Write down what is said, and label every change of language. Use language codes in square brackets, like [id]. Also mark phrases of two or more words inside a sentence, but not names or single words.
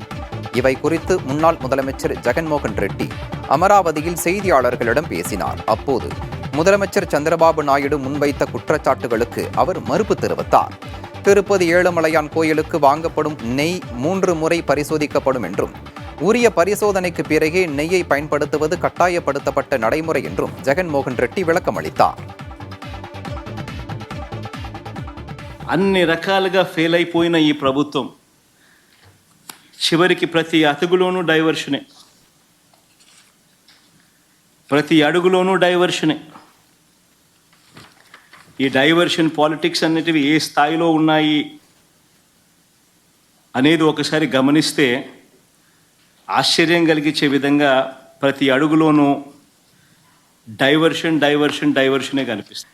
[ta] இவை குறித்து முன்னாள் முதலமைச்சர் ஜெகன்மோகன் ரெட்டி அமராவதியில் செய்தியாளர்களிடம் பேசினார். அப்போது முதலமைச்சர் சந்திரபாபு நாயுடு முன்வைத்த குற்றச்சாட்டுகளுக்கு அவர் மறுப்பு தெரிவித்தார். திருப்பதி ஏழுமலையான் கோயிலுக்கு வாங்கப்படும் நெய் 3 முறை பரிசோதிக்கப்படும் என்றும் உரிய பரிசோதனைக்கு பிறகே நெய்யை பயன்படுத்துவது கட்டாயப்படுத்தப்பட்ட நடைமுறை என்றும் జగన్మోహన్ రెడ్డి விளக்கம் அளித்தார். [te] అన్ని రకాలుగా ఫెయిల్ అయిపోయిన ఈ ప్రభుత్వం చివరికి ప్రతి అడుగులోనూ డైవర్షనే, ప్రతి అడుగులోనూ డైవర్షనే. ఈ [en] diversion politics [te] అన్నిటివి ఏ స్థాయిలో ఉన్నాయి అనేది ఒకసారి గమనిస్తే ఆశ్చర్యం కలిగించే విధంగా ప్రతి అడుగులోనూ డైవర్షనే కనిపిస్తుంది.